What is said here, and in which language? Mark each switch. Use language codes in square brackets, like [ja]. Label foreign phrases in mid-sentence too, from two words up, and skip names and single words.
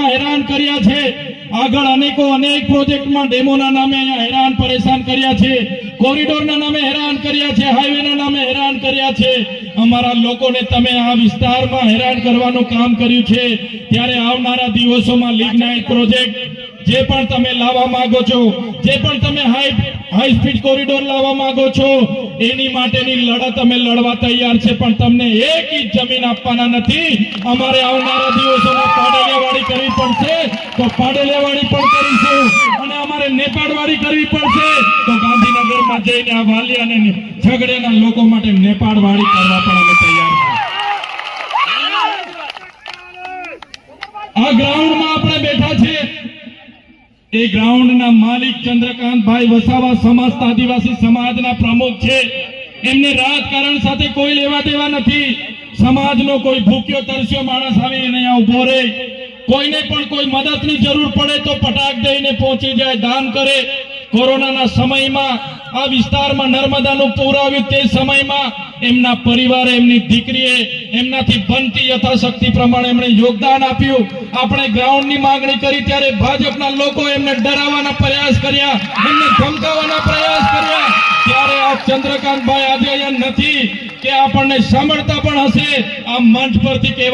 [gu] હેરાન કર્યા છે, આગળ અનેક પ્રોજેક્ટમાં ડેમોના નામે અહીંયા હેરાન પરેશાન કર્યા છે, કોરિડોરના નામે હેરાન કર્યા છે, હાઈવેના નામે હેરાન કર્યા છે, અમારા લોકોને તમે આ વિસ્તારમાં હેરાન કરવાનું કામ કર્યું છે, ત્યારે આવનારા દિવસોમાં લિગ્નાઇટ પ્રોજેક્ટ જે પણ તમે લાવવા માંગો છો, જે પણ તમે [en] high speed corridor [gu] લાવા માંગો છો, એની માટેની લડત અમે લડવા તૈયાર છે, પણ તમને એક ઇંચ જમીન આપવાના નથી। અમારે આવનારા દિવસોમાં પાડેલિયાવાડી કરવી પડશે તો પાડેલિયાવાડી પણ કરીશું, અને અમારે નેપાળવાડી કરવી પડશે તો ગાંધીનગરમાં જઈને આ વાલિયાને ઝગડેના લોકો માટે નેપાળવાડી કરવા પણ અમે તૈયાર છીએ। આ ગ્રાઉન્ડમાં આપણે બેઠા છે, એ ગ્રાઉન્ડ ના માલિક ચંદ્રકાંત ભાઈ વસાવા સમસ્ત આદિવાસી સમાજ ના પ્રમુખ છે, એમને રાજકારણ સાથે કોઈ લેવા દેવા નથી। સમાજ નો કોઈ ભૂખ્યો તરસ્યો માણસ આવી અને અહીંયા ઉભો રહે, કોઈને પણ કોઈ મદદની જરૂર પડે તો પટાક દઈને પહોંચી જાએ, દાન કરે। કોરોના ના સમય મેં આ વિસ્તાર મેં નર્મદા નુ પૂર આવ્યું તે સમય મેં એમના પરિવારે એમની દીકરીએ એમનાથી બનતી યથાશક્તિ પ્રમાણે એમણે યોગદાન આપ્યું। આપણે ગ્રાઉન્ડ ની માગણી કરી ત્યારે ભાજપના લોકો એમને ડરાવવાના પ્રયાસ કર્યા, એમને ધમકાવવાના પ્રયાસ કર્યા, ત્યારે આ ચંદ્રકાંત ભાઈ આજ અહીંયા નથી કે આપણને સાંભળતા પણ હશે। આ મંચ પરથી કહેવા